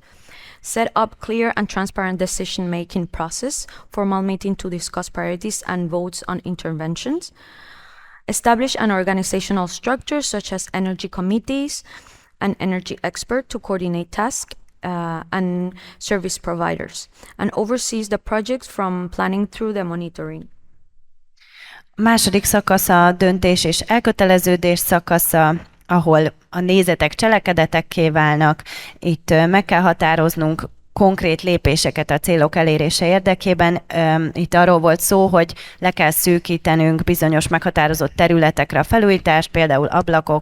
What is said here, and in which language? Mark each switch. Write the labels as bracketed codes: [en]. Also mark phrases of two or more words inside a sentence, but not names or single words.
[en] Set up clear and transparent decision-making process, formal meeting to discuss priorities and votes on interventions. Establish an organizational structure such as energy committees, an energy expert to coordinate tasks, and service providers, and oversees the project from planning through the monitoring. [hu] Második szakasz a döntés és elköteleződés szakasza, ahol a nézetek cselekedetekké válnak. Itt meg kell határoznunk konkrét lépéseket a célok elérése érdekében. Itt arról volt szó, hogy le kell szűkítenünk bizonyos meghatározott területekre a felújítást, például ablakok,